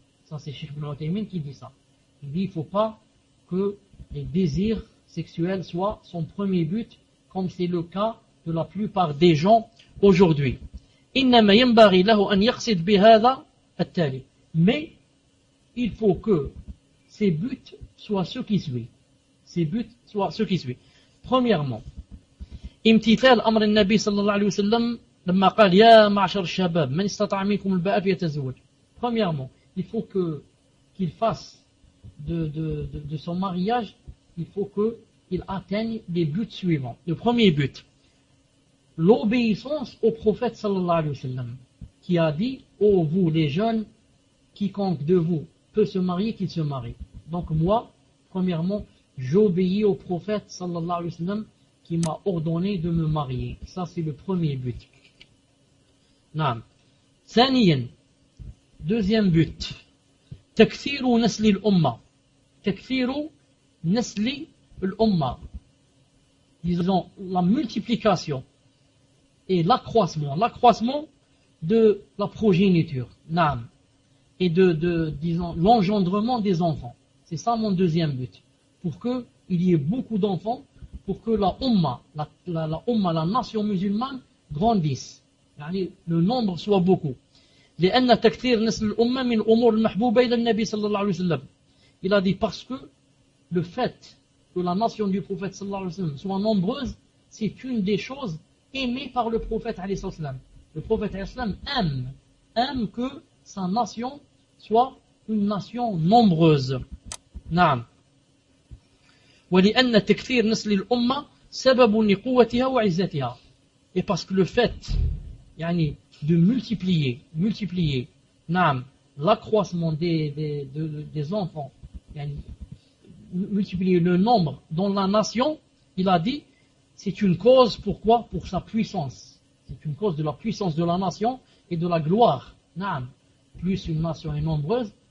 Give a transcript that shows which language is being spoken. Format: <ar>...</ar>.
<fr>Ça, c'est Cheikh Ibn Uthaymeen qui dit ça. Il dit, il ne faut pas que les désirs sexuels soient son premier but, comme c'est le cas de la plupart des gens aujourd'hui.</fr> <ar>إِنَّمَا يَنْبَغِي لَهُ أَنْ يَقْصِدْ بِهَذَا التَّالِي.</ar> <fr>Mais il faut que ses buts soient ceux qui suivent. Ses buts soient ceux qui suivent. Premièrement,</fr> <ar>امتثال امر النبي صلى الله عليه وسلم لما قال يا معشر الشباب من استطاع منكم الباء فليتزوج.</ar> <fr>Premièrement, il faut qu'il fasse de son mariage, il faut qu'il atteigne les buts suivants. Le premier but, l'obéissance au prophète صلى الله عليه وسلم, qui a dit, ô vous les jeunes, quiconque de vous peut se marier, qu'il se marie. Donc moi, premièrement, j'obéis au prophète صلى الله عليه وسلم qui m'a ordonné de me marier. Ça, c'est le premier but. Naam. Saniyan. Deuxième but.</fr> <ar>Takthiru nasli l'umma. Takthiru nasli l'umma.</ar> <fr>Disons, la multiplication et l'accroissement de la progéniture. Naam. Et disons, l'engendrement des enfants. C'est ça mon deuxième but. Pour qu'il y ait beaucoup d'enfants, pour que la nation musulmane grandisse. Yani, le nombre soit beaucoup.</fr> <ar>لأن تكثير نسل الأمة من أمور المحبوبة إلى النبي صلى الله عليه وسلم.</ar> <fr>Il a dit, parce que le fait que la nation du prophète صلى الله عليه وسلم soit nombreuse, c'est une des choses aimées par le prophète عليه الصلاة والسلام. Le prophète عليه الصلاة والسلام aime que sa nation soit une nation nombreuse. نعم.</fr> <ar>ولأن تكثير نسل الأمة سبب لقوتها وعزتها.</ar> <fr>Et parce que le fait, yani, de multiplier, naam, l'accroissement des enfants, yani, multiplier le nombre dans la nation, il a dit, c'est une cause pourquoi? Pour sa puissance. C'est une cause de la puissance de la nation et de la gloire. Naam, plus une nation est nombreuse,</fr>